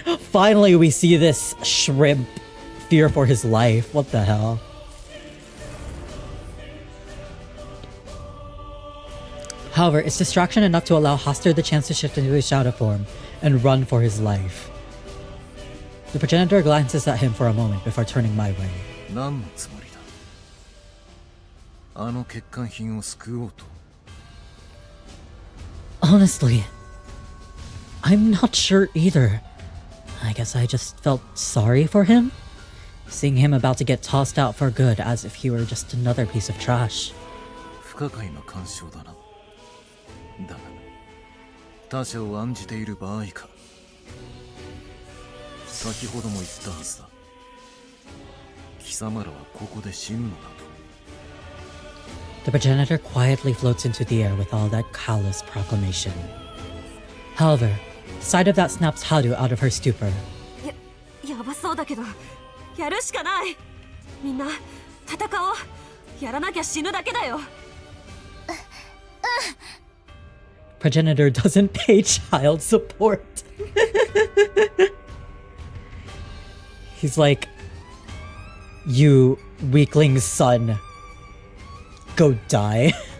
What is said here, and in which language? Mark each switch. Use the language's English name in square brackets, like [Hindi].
[English] Finally, we see this shrimp fear for his life. What the hell? However, it's distraction enough to allow Hoster the chance to shift into his shadow form and run for his life. The progenitor glances at him for a moment before turning my way. [Japanese] 何のつもりだ。あの欠陥品を救おうと。 [English] Honestly, I'm not sure either. I guess I just felt sorry for him, seeing him about to get tossed out for good as if he were just another piece of trash. [Japanese] 不可解な干渉だな。だが、他者を案じている場合か。先ほども言ったはずだ。貴様らはここで死ぬのだと。 [English] The progenitor quietly floats into the air with all that callous proclamation. However, the sight of that snaps Haru out of her stupor. [Japanese] やばそうだけど、やるしかない。みんな戦おう。やらなきゃ死ぬだけだよ。 [English] Progenitor doesn't pay child support. He's like, you weakling's son, go die.